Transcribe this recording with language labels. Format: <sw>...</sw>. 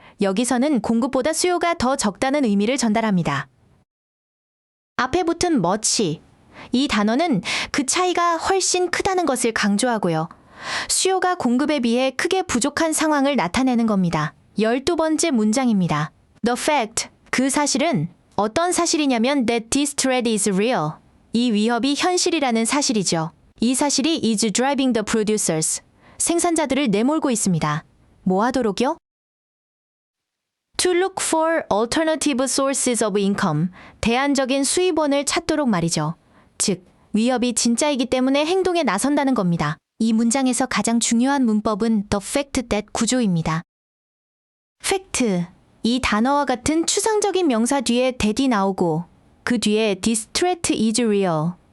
<ko>여기서는 공급보다 수요가 더 적다는 의미를 전달합니다. 앞에 붙은 much, 이 단어는 그 차이가 훨씬 크다는 것을 강조하고요. 수요가 공급에 비해 크게 부족한 상황을 나타내는 겁니다. 12번째 문장입니다.</ko> <en>The fact, 그 사실은 어떤 사실이냐면 that this threat is real.</en> <ko>이 위협이 현실이라는 사실이죠.</ko> <en>이 사실이 is driving the producers.</en> <ko>생산자들을 내몰고 있습니다. 뭐 하도록요?</ko> <en>To look for alternative sources of income.</en> <ko>대안적인 수입원을 찾도록 말이죠. 즉, 위협이 진짜이기 때문에 행동에 나선다는 겁니다. 이 문장에서 가장 중요한 문법은 the fact that 구조입니다. fact, 이 단어와 같은 추상적인 명사 뒤에 that이 나오고 그 뒤에 this threat is real.</ko>